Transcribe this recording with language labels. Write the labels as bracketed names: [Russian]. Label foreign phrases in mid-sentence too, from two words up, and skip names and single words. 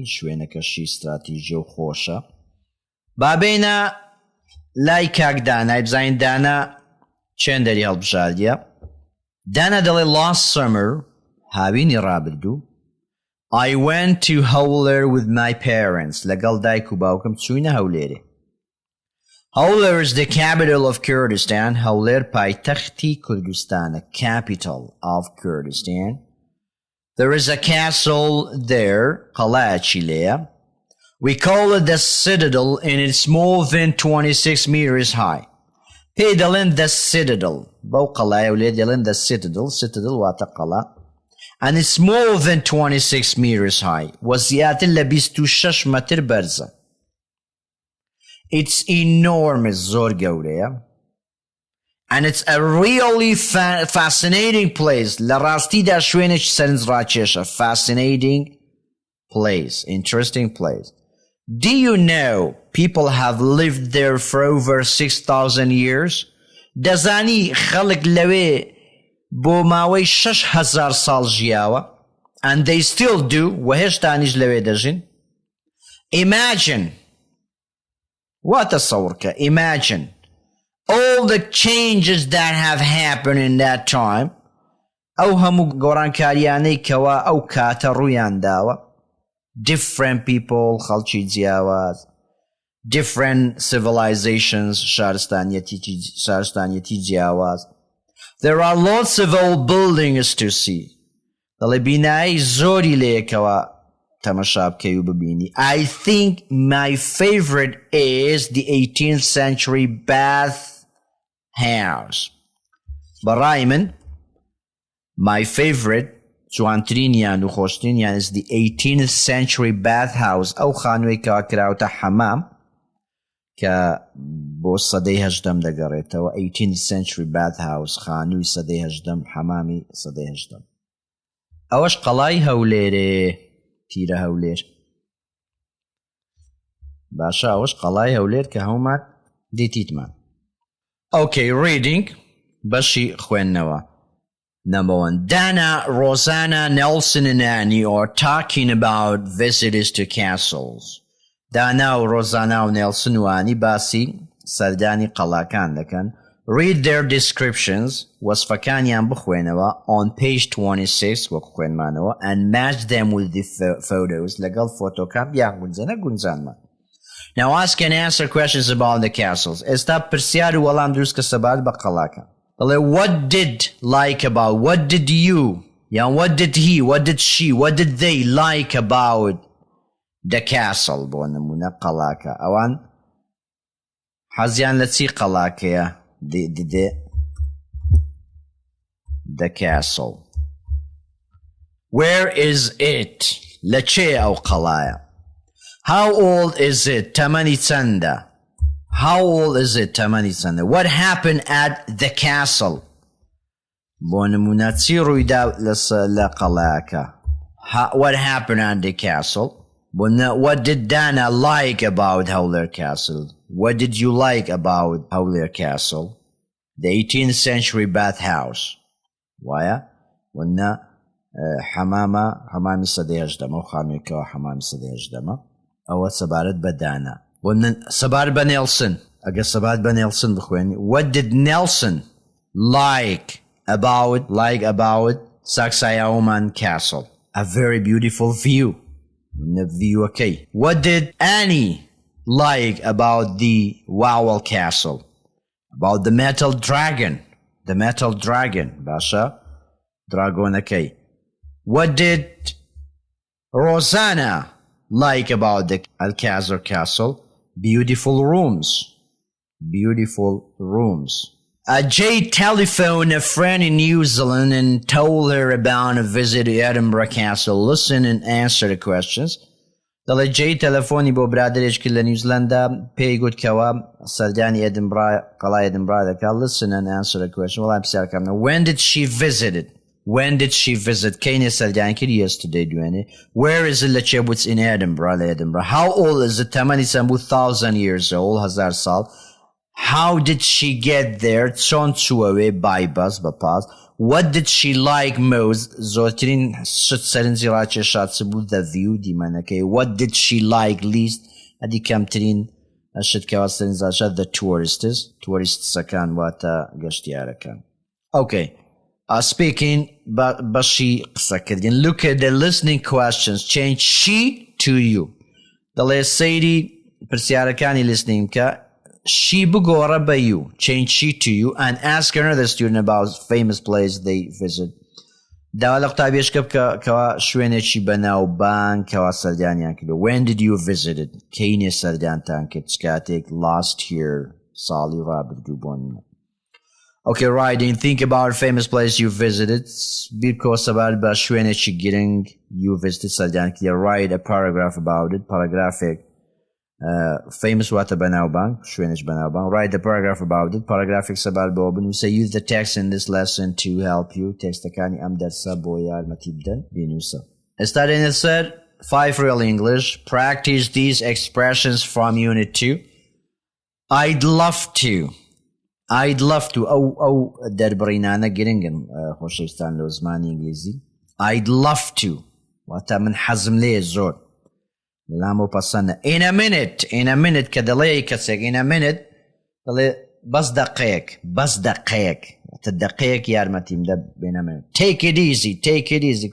[Central Kurdish] شوێنەکەشی استراتیژیە و خۆشە. بابێنە لای کاک دانای بزانین دانا چێندەری هەڵبژاردیە. دانا دەڵێ [English] last summer [Central Kurdish] هاوینی ڕابردوو [English] I went to Howler with my parents. [Central Kurdish] لەگەڵ دایک و باوکم چووینە هەولێرێ. [English] Howler is the capital of Kurdistan. [Central Kurdish] Howler پایتەختی کوردستانە. [English] Capital of Kurdistan. There is a castle there. [Central Kurdish] قەڵایەکی لێیە. [English] We call it the Citadel and it's more than 26 meters high. [Central Kurdish] Pay دەڵێن the Citadel. بەو قەڵایە ولێ دەڵێن the Citadel. Citadel واتە قەڵا. [English] And it's more than 26 meters high. [Central Kurdish] وزیاتر لە 26 مەتر بەرزە. [English] It's enormous, [Central Kurdish] زۆر گەورەیە. [English] And it's a really fascinating place. [Central Kurdish] لە ڕاستیدا شوێنێکی سەرنجڕاکێشە. [English] Fascinating place. Interesting place. Do you know people have lived there for over 6,000 years? [Central Kurdish] دەزانی خەڵک لەوێ بۆ ماوەی 6,000 ساڵ ژیاوە. [English] And they still do. [Central Kurdish] و هێشتانیش لەوێ دەژین. [English] Imagine. What a سەوڕکە. Imagine. All the changes that have happened in that time. [Central Kurdish] ئەو هەموو گۆڕانکاریانەی کەوا ئەو کاتە ڕوویان داوە. [English] Different people, [Central Kurdish] خەڵکی جیاواز. [English] Different civilizations, [Central Kurdish] شارستانیەتی جیاواز. [English] There are lots of old buildings to see. [Central Kurdish] دەڵێ بینایی زۆری لەیەکەوە تەمەشا بکەی و ببینی. [English] I think my favorite is the 18th century bath house. [Central Kurdish] بەڕای من [English] my favorite [Central Kurdish] جوانترینیان و خۆشترینیان [English] is the 18th century bath house. [Central Kurdish] ئەو خانووی کەوا کراوتە حەمام کە بۆ سەدەی هەژدەم دەگەڕێتەوە. [English] 18th century bath house [Central Kurdish] خانووی سەدەی هەژدەم حەمامی سەدەی هەژدەم. ئەوەش قەڵای هەولێرێ تیرە هەولێر. باشە ئەوەش قەڵای هەولێر کە هەومان دیتیتمان. [English] Okay, reading. [Central Kurdish] بەشی خوێندنەوە. [English] Number 1. Dana, Rosanna, Nelson and Annie are talking about visitors to castles. [Central Kurdish] Dana, Rosanna and Nelson and Annie باسی سەردانی قەڵاکان دەکەن. [English] Read their descriptions [Central Kurdish] وەسفەکانیان بخوێنەوە [English] on page 26 [Central Kurdish] وەک خوێنمانەوە [English] and match them with the photos [Central Kurdish] لەگەڵ فۆتۆکان یا گونجانە گونجانمان. [English] Now ask and answer questions about the castles. [Central Kurdish] ئێستا پرسیار و وەڵام دروستکە سەبارەت بە قەڵاکان. [English] What did like about, what did you, what did he, what did she, what did they like about the castle? [Central Kurdish] بۆ نمونە قەڵاکە. ئەوان حەزیان لە چی قەڵاکەیە؟ [English] The castle. Where is it? [Central Kurdish] لە چێ ئەو قەڵایە؟ [English] How old is it? [Central Kurdish] تەمەنی چەندە؟ [English] How old is it? [Central Kurdish] تەمەنی چەندە؟ [English] What happened at the castle? [Central Kurdish] بۆ نمونە چی ڕوویدا لە قەڵایەکە؟ [English] What happened at the castle? What did Dana like about Howler Castle? What did you like about Howler Castle? The 18th century bathhouse. [Central Kurdish] وایە؟ وەنە حەمامی سەدەی هەژدەمە و خانوویەکەوە حەمامی سەدەی هەژدەمە. ئەوە سەبارەت بە دانا. سەبارەت بە نێلسن. ئەگە سەبارەت بە نێلسن بخوێنی. [English] What did Nelson like about Sacsayhuaman Castle? A very beautiful view. View, okay. What did Annie like about the Wawel Castle? About the metal dragon. The metal dragon. Basha. Dragon, okay. What did Rosanna like about the Alcazar Castle? Beautiful rooms. Beautiful rooms. Jay telephoned a friend in New Zealand and told her about a visit to Edinburgh Castle. Listen and answer the questions. [Central Kurdish] دەڵێ جێی تەلەفۆنی بۆ برادرێکی لە نیوزیلەندا پێی گوت کەوە سەردانی ئێدنبرا قەڵای ئێدنبرا دەکات. [English] Listen and answer the question. [Central Kurdish] وەڵام پرسیارەکەم. [English] When did she visit it? When did she visit? [Central Kurdish] کەینێ سەردانی کرد yesterday دوێنێ. [English] Where is it [Central Kurdish] لە چێ بووت [English] in Edinburgh [Central Kurdish] لە ئێدنبرا. [English] How old is it? [Central Kurdish] تەمەنی چەند بوو [English] 1,000 years old [Central Kurdish] 1,000 ساڵ. [English] How did she get there? [Central Kurdish] چۆن چووەوێ [English] by bus [Central Kurdish] بە پاس. [English] What did she like most? [Central Kurdish] زۆرترین شت سەرنجی ڕاکێشات چ بوو [English] the view [Central Kurdish] دیمەنەکەی. [English] What did she like least? [Central Kurdish] ئەدی کەمترین شت کەوا سەرنج ڕاکێشات [English] the tourists- [Central Kurdish] ەکان واتە گەشتیارەکان. Okay. Speaking بەشی قسەکردن. [English] Look at the listening questions. Change she to you. [Central Kurdish] دەڵێ سەیری پرسیارەکانی listening کە she بگۆڕە بە you. [English] Change she to you and ask another student about famous place they visit. [Central Kurdish] داوا لە قوتابیەشکە بکە کەوا شوێنێکی بەناوبانگ کەوا سەردانیان کردو. [English] When did you visit it؟ [Central Kurdish] کەینێ سەردانتان کرد چ کاتێک [English] last year [Central Kurdish] ساڵی ڕابردوو بۆن. [English] Okay, writing. Think about a famous place you visited. Because about [Central Kurdish] شوێنێکی گرنگ [English] you visited [Central Kurdish] سەردان کردی. [English] Write a paragraph about it. [Central Kurdish] Paragraphic. Famous واتە بەناوبانگ شوێنێک بەناوبانگ. [English] Write a paragraph about it. [Central Kurdish] Paragraphic سەبار بۆ بنووسە. [English] Use the text in this lesson to help you. [Central Kurdish] تێکستەکانی ئەم دەرسە بۆ یارمەتی بدەن بینووسە. [English] Starting it said 5 real English. Practice these expressions from Unit 2. I'd love to. I'd love to. [Central Kurdish] أو دەربڕینانە گرنگن خۆشەویستان لە زمانی ئینگلیزی. [English] I'd love to. [Central Kurdish] واتە من حەزم لێ زۆر. لامۆ پەسەندە. [English] In a minute. In a minute [Central Kurdish] کە دەڵێ کەسێک [English] in a minute [Central Kurdish] دەڵێ بەس دەقەیەک. واتە دەقەیەک یارمەتیم دە [English] in a minute. Take it easy. Take it easy.